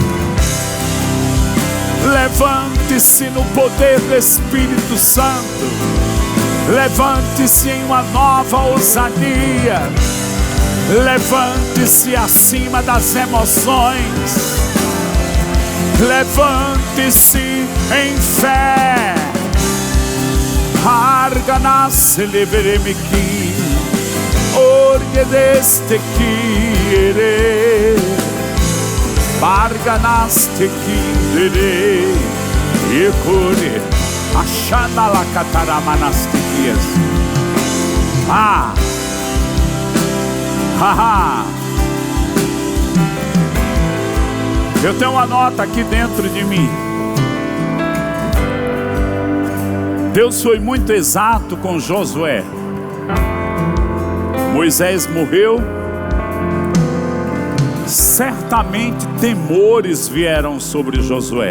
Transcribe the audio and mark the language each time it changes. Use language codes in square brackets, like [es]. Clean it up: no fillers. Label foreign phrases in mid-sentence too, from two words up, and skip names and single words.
[pt] Levante-se no poder do Espírito Santo. Levante-se em uma nova ousadia. Levante-se acima das emoções. Levante-se em fé. Arganase leveremiki, orgedeste quiere, barganaste quire, ecure, achanda la cataramanastiquias. Haha. Eu tenho uma nota aqui dentro de mim. Deus foi muito exato com Josué. Moisés morreu. Certamente temores vieram sobre Josué.